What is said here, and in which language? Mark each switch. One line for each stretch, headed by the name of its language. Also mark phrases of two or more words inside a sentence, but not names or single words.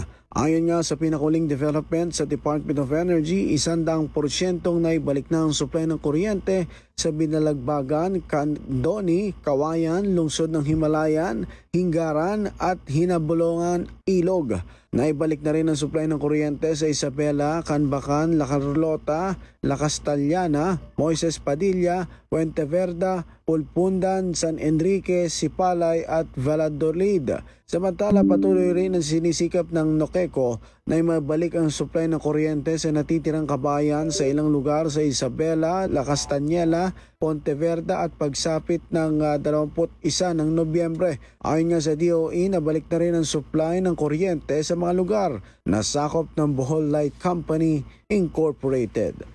Filipino: Ayon nga sa pinakuling development sa Department of Energy, 100% naibalik na ang supply ng kuryente sa Binalagbagan, Candoni, Kawayan, Lungsod ng Himalayan, Hingaran at Hinabulongan, Ilog. Naibalik na rin ang supply ng kuryente sa Isabela, Canbacan, La Carlota, La Castellana, Moises Padilla, Puente Verde, Pulpundan, San Enrique, Sipalay at Valladolid. Samantala, patuloy rin ang sinisikap ng NOCECO na mabalik ang supply ng kuryente sa natitirang kabayan sa ilang lugar sa Isabela, La Castañeda, Ponte Verde at pagsapit ng 21 ng Nobyembre. Ayon nga sa DOE, nabalik na rin ang supply ng kuryente sa mga lugar na sakop ng Bohol Light Company Incorporated.